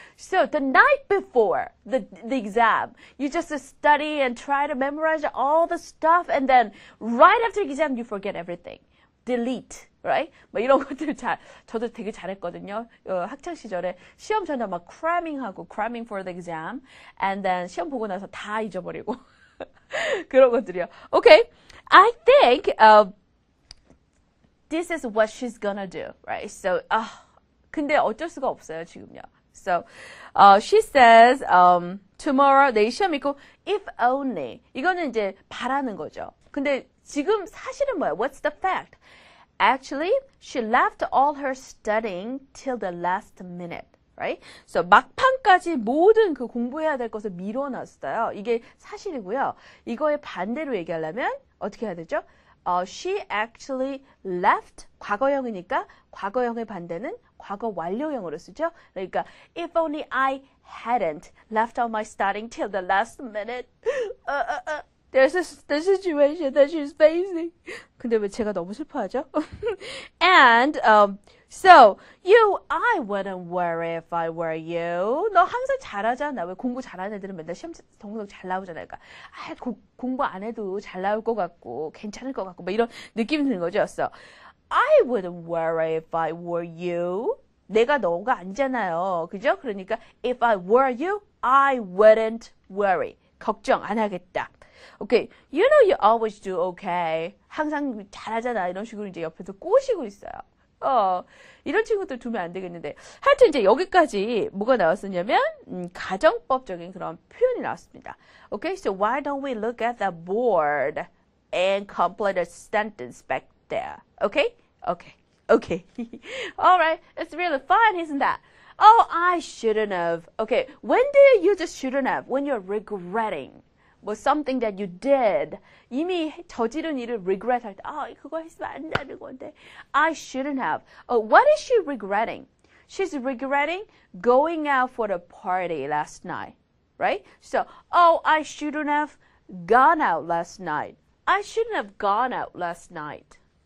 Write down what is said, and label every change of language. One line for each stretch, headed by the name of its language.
English: So the night before the exam, you just study and try to memorize all the stuff, and then right after the exam, you forget everything. Delete, right?
Korean: 뭐 이런 것들 저도 되게 잘했거든요. 학창 시절에 시험 전에 막
English: cramming for the exam, and then
Korean: 시험 보고 나서 다 잊어버리고 그런 것들이요.
English: Okay, I think. This is what she's gonna do, right?
Korean: So, 근데 어쩔 수가 없어요, 지금요.
English: So, she says, tomorrow,
Korean: 내일 시험 있고,
English: if only.
Korean: 이거는 이제 바라는 거죠. 근데 지금 사실은 뭐야?
English: What's the fact? Actually, she left all her studying till the last minute. Right?
Korean: So 막판까지 모든 그 공부해야 될 것을 미뤄놨어요. 이게 사실이고요. 이거의 반대로 얘기하려면 어떻게 해야 되죠?
English: She actually left
Korean: 과거형이니까 과거형의 반대는 과거 완료형으로 쓰죠.
English: 그러니까 if only I hadn't left out my studying till the last minute. There's the situation that she's facing.
Korean: 근데 왜 제가 너무 슬퍼하죠?
English: And so I wouldn't worry if I were you.
Korean: 너 항상 잘하잖아. 왜 공부 잘하는 애들은 맨날 시험 성적 잘 나오잖아. 그러니까 공부 안 해도 잘 나올 것 같고 괜찮을 것 같고 막 이런 느낌이 드는 거죠.
English: So I wouldn't worry if I were you.
Korean: 내가 너가 아니잖아요. 그죠?
English: 그러니까 if I were you, I wouldn't worry.
Korean: 걱정 안 하겠다.
English: Okay, you know you always do okay.
Korean: 항상 잘하잖아. 이런 식으로 이제 옆에서 꼬시고 있어요. 이런 친구들 두면 안 되겠는데. 하여튼 이제 여기까지 뭐가 나왔었냐면, 가정법적인 그런 표현이 나왔습니다.
English: Okay, so why don't we look at the board? and complete a sentence back there. Okay? Okay. Okay. All right. It's really fun, isn't that? Oh, I shouldn't have. Okay. When do you use shouldn't have? When you're regretting. 뭐 something that you did.
Korean: 이미 저지른 일을 regret 할 때, 그거 했으면 안 되는 건데.
English: I shouldn't have. What is she regretting? She's regretting going out for the party last night, right? So, I shouldn't have gone out last night. I shouldn't have gone out last night.